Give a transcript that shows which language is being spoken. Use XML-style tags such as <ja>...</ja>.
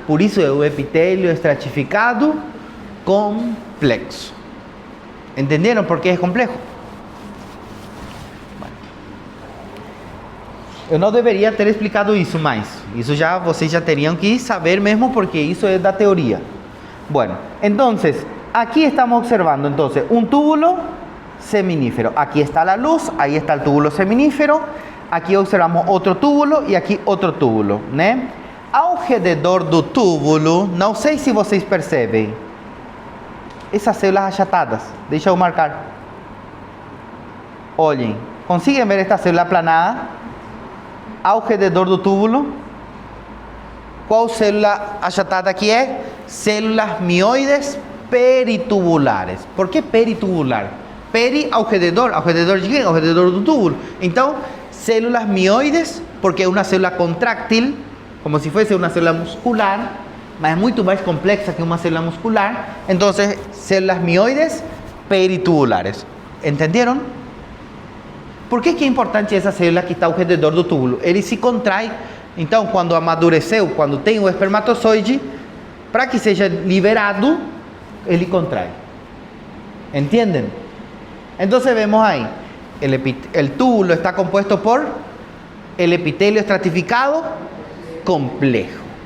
<pt>Por isso é o epitélio estratificado complexo. Entenderam por que é complexo? Eu não deveria ter explicado isso mais. Isso já vocês já teriam que saber mesmo, porque isso é da teoria.</pt> <es>Bueno, entonces, aquí estamos observando entonces un túbulo seminífero. Aquí está la luz, ahí está el túbulo seminífero. Aquí observamos</es> <pt>outro túbulo e aqui outro túbulo, né? Ao redor do túbulo, não sei se vocês percebem, essas células achatadas. Deixa eu marcar. Olhem, conseguem ver esta célula aplanada ao redor do túbulo? Qual célula achatada aqui é? Células mioides peritubulares. Por que peritubular? Peri ao redor de quem? Ao redor do túbulo. Então, células mioides, porque é uma célula contráctil, como se fosse uma célula muscular, mas é muito mais complexa que uma célula muscular. Então, células mioides peritubulares. Entenderam? Por que é importante essa célula que está ao redor do túbulo? Ele se contrai. Então, quando amadureceu, quando tem o espermatozoide, para que seja liberado, ele contrai.</pt> <es>¿Entenden? Entonces vemos ahí, el túbulo está compuesto por el epitelio estratificado complejo.</es>